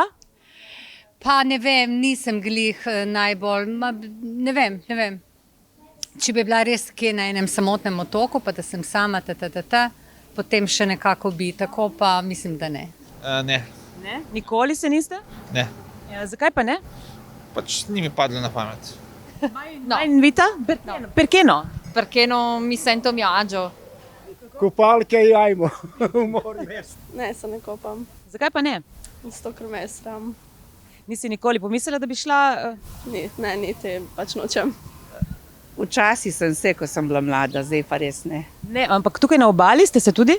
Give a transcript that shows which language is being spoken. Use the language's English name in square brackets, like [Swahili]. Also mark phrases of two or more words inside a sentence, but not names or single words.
[Slovenian] Pa ne vem, nisem glih najbolj, ne vem. Če bi bila res kje na enem samotnem otoku, pa da sem sama, potem še nekako bi, tako pa mislim, da ne. Ne. Ne? Nikoli se niste? Ne. Ja, zakaj pa ne? Pač ni mi padlo na pamet. [Italian] No. Invita? Perché no? Perché non mi sento a mio agio. [Slovenian] Kopalke jajmo v morju. Ne, se ne kopam. Zakaj pa ne? Zato, ker me je sram. Nisi nikoli pomislila, da bi šla? Ne, niti pač nočem. Včasih sem se, ko sem bila mlada, zdaj pa res ne. Ne, ampak tukaj na obali ste se tudi?